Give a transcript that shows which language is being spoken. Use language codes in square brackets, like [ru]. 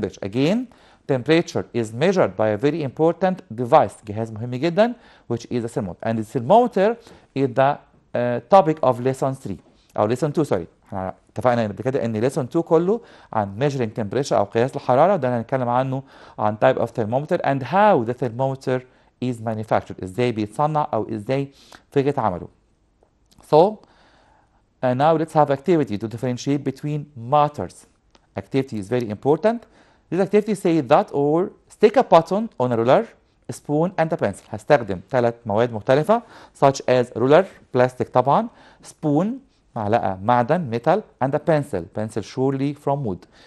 [en] Again, temperature is measured by a very important device. [ar] جهاز مهم جدا [en] which is a thermometer. And the thermometer is the topic of lesson 3 أو lesson 2 sorry. [ar] احنا اتفقنا قبل كده ان lesson 2 كله عن [en] measuring temperature [ar] أو قياس الحرارة، وده هنتكلم عنه عن [en] type of thermometer and how the thermometer is manufactured. [ar] ازاي بيتصنع أو ازاي فكرة عمله. [en] So now let's have activity to differentiate between matters. Activity is very important. This activity says that or stick a button on a ruler, a spoon and a pencil. [ar] هستخدم 3 مواد مختلفة [en] such as ruler plastic طبعا, spoon [ar] معلقة معدن [en] metal and a pencil surely from wood.